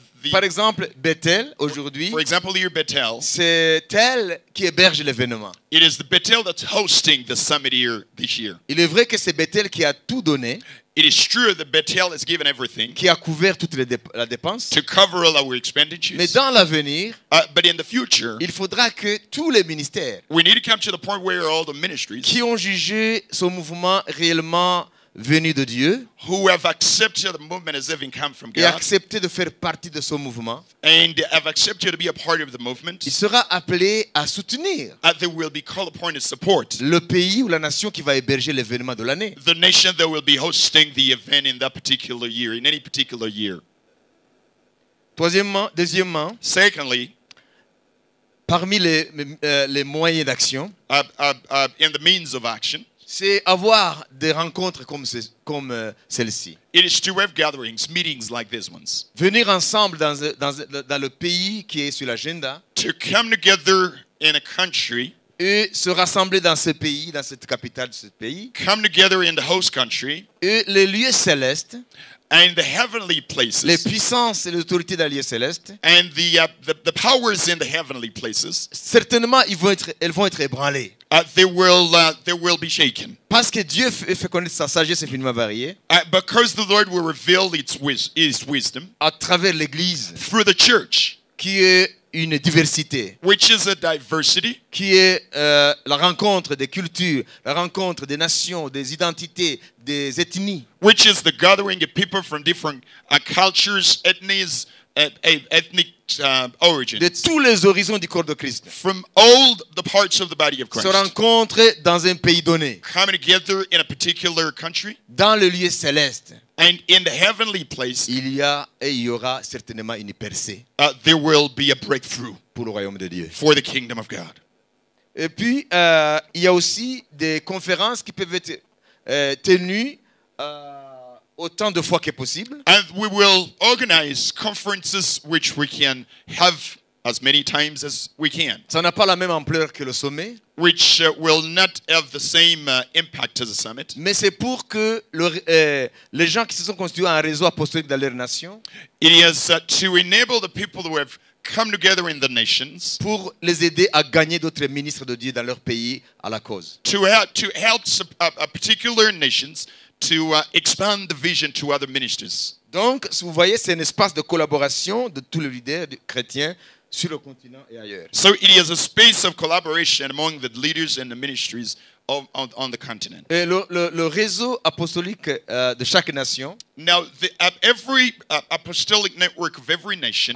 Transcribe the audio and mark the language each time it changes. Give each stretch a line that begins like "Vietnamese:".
French: Par exemple, Bethel, aujourd'hui,
English: for example, here Bethel,
French: c'est elle qui héberge l'événement.
English: it is the Bethel that's hosting the summit here this year.
French: Il est vrai que c'est Bethel qui a tout donné,
English: It is true that Bethel has given everything
French: qui a couvert toute la dépense.
English: to cover all our expenditures.
French: Mais dans l'avenir,
English: But in the future,
French: il faudra que tous les ministères
English: we need to come to the point where all the ministries
French: qui ont jugé ce mouvement réellement venu de Dieu
English: who have accepted the movement as having come from
French: et
English: God
French: accepté de faire partie de ce mouvement,
English: and have accepted to be a part of the movement,
French: il sera appelé à soutenir
English: they will be called upon to support
French: le pays ou la nation qui va héberger l'événement de l'année.
English: the nation that will be hosting the event in that particular year, in any particular year.
French: Deuxièmement,
English: Secondly,
French: parmi les moyens d'action,
English: in the means of action,
French: c'est avoir des rencontres comme celle-ci.
English: it is to have gatherings, meetings like these ones,
French: Venir ensemble dans le pays qui est sur l'agenda
English: to come together in a country,
French: et se rassembler dans ce pays, dans cette capitale de ce pays,
English: come together in the host country,
French: et les lieux célestes,
English: and the heavenly
French: les
English: places,
French: puissances et les autorités dans les lieux célestes,
English: and the powers in the heavenly places,
French: certainement elles vont être ébranlées.
English: they will be shaken.
French: Parce que Dieu fait connaître sa sagesse infiniment variée
English: Because the Lord will reveal His wisdom
French: à travers l'Église,
English: through the church,
French: qui est une diversité,
English: which is a diversity,
French: qui est la rencontre des cultures, la rencontre des nations, des identités, des ethnies.
English: which is the gathering of people from different cultures, ethnic origins,
French: De tous les horizons du corps de Christ
English: from all the parts of the body of
French: se
English: Christ,
French: rencontrent dans un pays donné,
English: coming together in a particular country,
French: dans le lieu céleste.
English: and in the heavenly place,
French: Il y aura certainement une percée
English: there will be a breakthrough
French: pour le royaume de Dieu.
English: for the kingdom of God.
French: Et puis, il y a aussi des conférences qui peuvent être tenues autant de fois que possible.
English: And we will organize conferences which we can have as many times as we can,
French: Ça n'a pas la même ampleur que le sommet,
English: which will not have the same impact as a summit.
French: mais c'est pour que les gens qui se sont constitués en réseau apostolique dans leur nation,
English: It is to enable the people who have come together in the nations
French: pour les aider à gagner d'autres ministres de Dieu dans leur pays à la cause.
English: to help a particular nations to expand the vision to other ministers.
French: Donc, vous voyez, c'est un espace de collaboration de tous les leaders chrétiens sur le continent et ailleurs.
English: So it is a space of collaboration among the leaders and the ministries on the continent.
French: Et le réseau apostolique de chaque nation,
English: Now, every apostolic network of every nation,